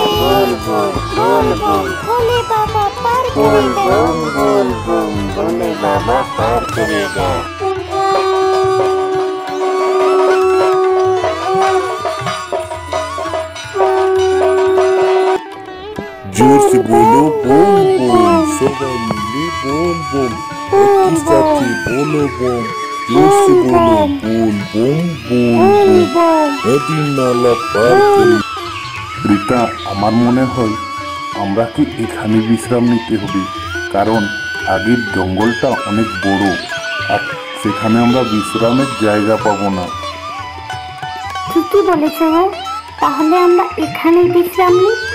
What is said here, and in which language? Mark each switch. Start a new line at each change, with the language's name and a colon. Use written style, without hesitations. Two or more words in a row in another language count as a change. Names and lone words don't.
Bangla: বল বল বল বল, ভোলে বাবা পার বল করে যা। বল বল বল, ভোলে বাবা পার করে যা।
Hindi: জোর से बोलो बोल बोल,
Bangla: সবাই মিলে
Hindi: बोल बोल,
Bangla: একই সাথে বলো বম।
Hindi: জোর से बोलो बोल बोल बोल बोल,
Bangla: নদী নালা পার করে। রীতা, আমার মনে হয় আমরা কি এখানে বিশ্রাম নিতে হবে, কারণ আগের জঙ্গলটা অনেক বড়, আর সেখানে আমরা বিশ্রামের জায়গা পাবো না। ঠিকই বলেছ গো, তাহলে আমরা এখানেই বিশ্রাম নিই।